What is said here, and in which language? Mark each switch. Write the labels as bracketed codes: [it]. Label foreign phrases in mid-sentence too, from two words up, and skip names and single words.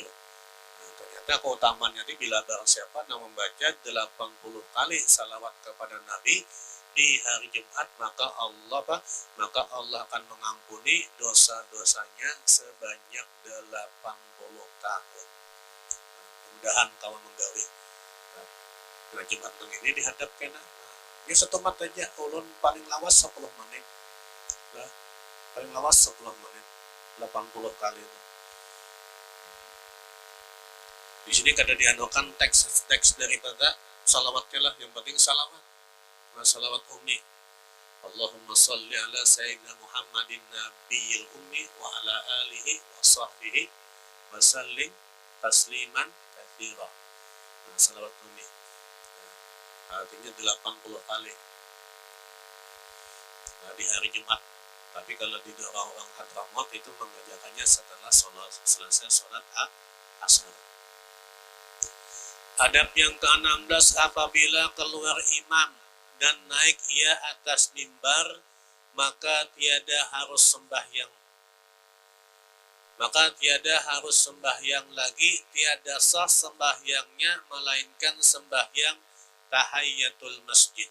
[id] Nah, ternyata keutamaannya ini bila barang siapa yang membaca 80 kali salawat kepada Nabi di hari Jumat, maka Allah akan mengampuni dosa-dosanya sebanyak 80 tahun. [bjn] Mudah-mudahan kamu menggawe. Nah, Jumat ini dihadapkan. Ini satu mat aja, ulun paling lawas 10 menit. Nah, paling lawas 10 menit, 80 kali. Di sini kada dianukan teks daripada salawatnya lah, yang penting salawat. [id] Nah, salawat ummi. [ar] اللهم صل على سيدنا محمد النبي الأمي وعلى آله وصحبه وسلم تسليما كثيرا. [id] Nah, salawat ummi. Artinya 80 kali. Nah, di hari Jumat. Tapi kalau di orang Hadramaut itu mengerjakannya setelah selesai sholat asar. [ms] Adab yang ke-16, apabila keluar imam dan naik ia atas mimbar, maka tiada harus sembahyang lagi, tiada sah sembahyangnya melainkan sembahyang tahiyatul masjid.